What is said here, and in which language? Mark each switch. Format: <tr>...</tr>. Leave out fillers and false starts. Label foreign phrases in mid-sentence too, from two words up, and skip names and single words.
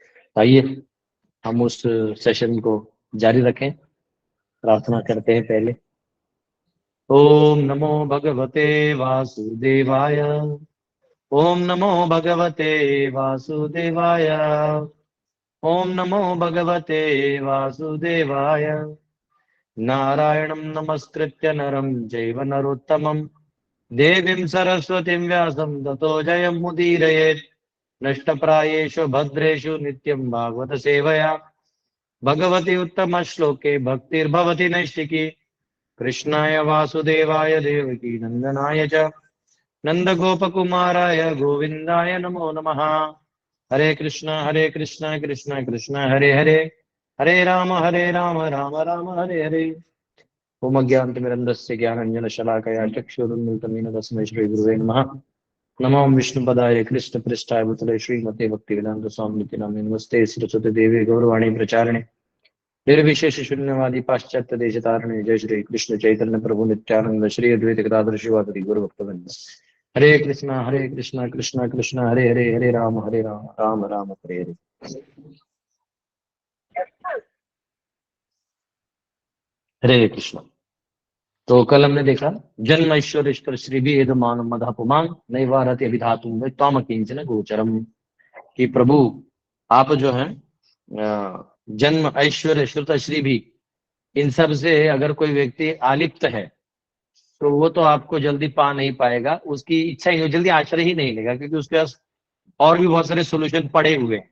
<hi>आइए हम उस सेशन को जारी रखें। प्रार्थना करते हैं पहले।</hi> <sa>ओम नमो भगवते वासुदेवाय। ओम नमो भगवते वासुदेवाय। ओम नमो भगवते वासुदेवाय। नारायणं नमस्कृत्य नरं चैव नरोत्तमं देवीं सरस्वतीं व्यासं ततो जयमुदीरयेत्। नष्टप्रायेषु भद्रेषु नित्यं भागवत सेवया भगवति उत्तम श्लोके भक्तिर्भवति नैष्टिकी। कृष्णाय वासुदेवाय देवकी नंदनाय च नंदगोपकुमाराय गोविंदाय नमो नमः। हरे कृष्णा कृष्णा कृष्णा हरे हरे, हरे राम राम राम हरे हरे। ओम अज्ञानतिमिरन्धस्य ज्ञानाञ्जनशलाकया चक्षुरुन्मिलितं येन तस्मै श्रीगुरुवे नमः। नमो विष्णुपदाय कृष्णपृष्ठाय भूतले श्रीमते भक्तिवेदांत स्वामिनिति नामिने नमस्ते सरस्वती देवी गौरवाणी प्रचारिणे निर्विशेष शून्यवादी पाश्चात्य देश तारणे। जय श्री कृष्ण चैतन्य प्रभु नित्यानंद श्री अद्वैत गदाधर शिवादि गुरु भक्तवृंद। हरे कृष्णा कृष्णा कृष्णा हरे हरे, हरे राम राम राम हरे हरे। हरे कृष्ण।</sa> <hi>तो कल हमने देखा</hi> <sa>जन्म ऐश्वर्य श्री भी एद मान मद अपमान नैवारति अभिधातुम त्वाम किंचन गोचरम।</sa> <hi>कि प्रभु आप जो है</hi> <sa>जन्म ऐश्वर्य श्रुत श्री</sa> <hi>भी, इन सब से अगर कोई व्यक्ति आलिप्त है तो वो तो आपको जल्दी पा नहीं पाएगा, उसकी इच्छा ही जल्दी आश्रय ही नहीं लेगा, क्योंकि उसके पास और भी बहुत सारे सोल्यूशन पड़े हुए हैं।</hi>